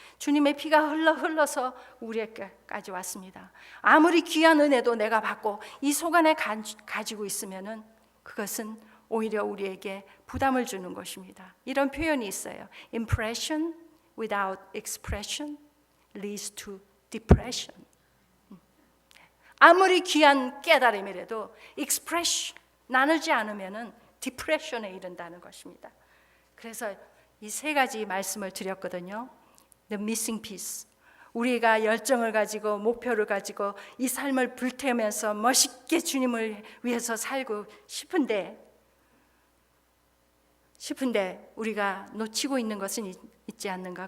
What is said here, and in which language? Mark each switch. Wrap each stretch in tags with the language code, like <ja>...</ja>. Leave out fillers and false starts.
<ko>주님의 피가 흘러서 우리에게까지 왔습니다. 아무리 귀한 은혜도 내가 받고 이 속안에 가지고 있으면은 그것은 오히려 우리에게 부담을 주는 것입니다. 이런 표현이 있어요.</ko> <en>Impression without expression leads to depression.</en> <ko>아무리 귀한 깨달음이라도 expression 나누지 않으면은 디프레션에 이른다는 것입니다. 그래서 이 세 가지 말씀을 드렸거든요.</ko> <en>The missing piece.</en> <ko>우리가 열정을 가지고 목표를 가지고 이 삶을 불태우면서 멋있게 주님을 위해서 살고 싶은데 우리가 놓치고 있는 것은 있지 않는가?</ko>